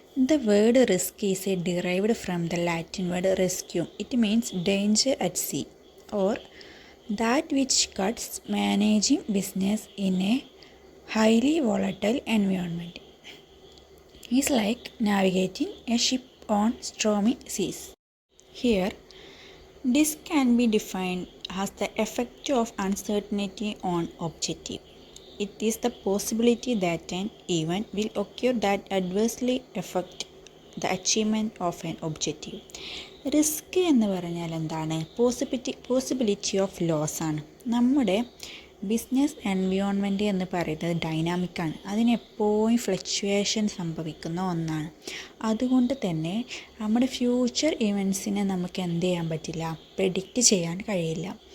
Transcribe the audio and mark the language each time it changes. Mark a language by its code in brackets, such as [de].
[en] The word risk is a derived from the Latin word rescue. It means danger at sea or that which cuts managing business in a highly volatile environment. Is like navigating a ship on stormy seas. Here, this can be defined as the effect of uncertainty on objective. It is the possibility that an event will occur that adversely affect the achievement of an objective. [ml] Risk എന്ന് പറഞ്ഞാൽ എന്താണ്? [en] possibility of loss [ml] ആണ്. നമ്മുടെ business environment എന്ന് പറയുന്നത് ഡൈനാമിക്കാണ്. അതിനെപ്പോഴും fluctuation സംഭവിക്കുന്ന ഒന്നാണ്. അതുകൊണ്ട് തന്നെ നമ്മുടെ ഫ്യൂച്ചർ ഇവൻറ്റ്സിനെ നമുക്ക് എന്ത് ചെയ്യാൻ പറ്റില്ല, പ്രെഡിക്റ്റ് ചെയ്യാൻ കഴിയില്ല.